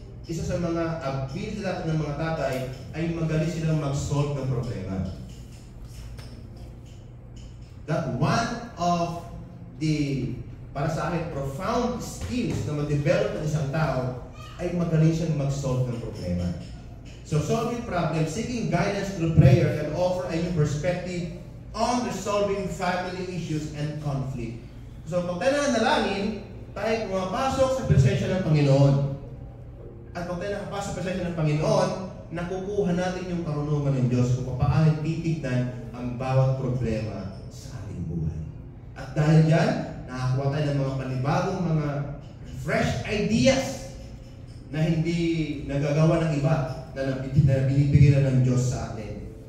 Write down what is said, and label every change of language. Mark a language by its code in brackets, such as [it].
[tl] Isa sa mga ability ng mga tatay ay magaling silang mag-solve ng problema. [en] That one of the, [tl] para sa akin, [en] profound skills [tl] na ma-develop ng isang tao ay magaling siyang mag-solve ng problema. [en] So solving problems, seeking guidance through prayer can offer a new perspective on resolving family issues and conflict. [tl] So pag tayo nanalangin, tayo pumapasok sa presensya ng Panginoon. At pag tayo nakapasok sa presensya ng Panginoon, nakukuha natin yung karunungan ng Diyos kung paano titignan ang bawat problema sa ating buhay. At dahil dyan, nakakuha tayo ng mga panibagong, mga [en] fresh ideas [tl] na hindi nagagawa ng iba, na binibigay na ng Diyos sa atin.